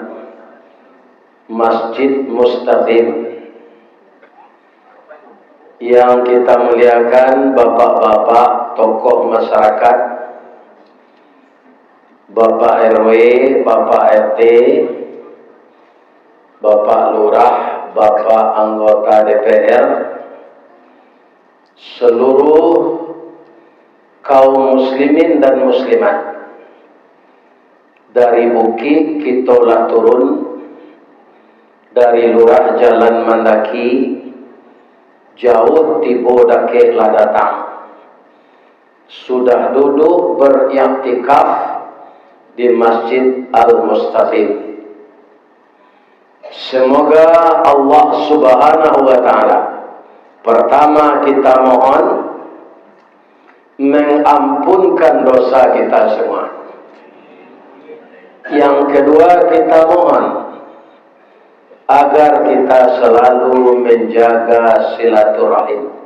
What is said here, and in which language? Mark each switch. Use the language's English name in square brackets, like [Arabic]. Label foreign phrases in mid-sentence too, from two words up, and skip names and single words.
[Indonesian] Masjid Mustaqim, yang kita muliakan bapak-bapak tokoh masyarakat, Bapak RW, Bapak RT, Bapak Lurah, Bapak anggota DPR, seluruh kaum muslimin dan muslimat. [Minangkabau] Dari bukit kita lah turun, dari lurah jalan Mandaki, jauh tibo dake lah datang. [Indonesian] Sudah duduk beriktikaf di Masjid Al-Mustaqim. Semoga Allah [Arabic] Subhanahu wa Ta'ala, [Indonesian] pertama kita mohon mengampunkan dosa kita semua. Yang kedua kita mohon agar kita selalu menjaga silaturahim.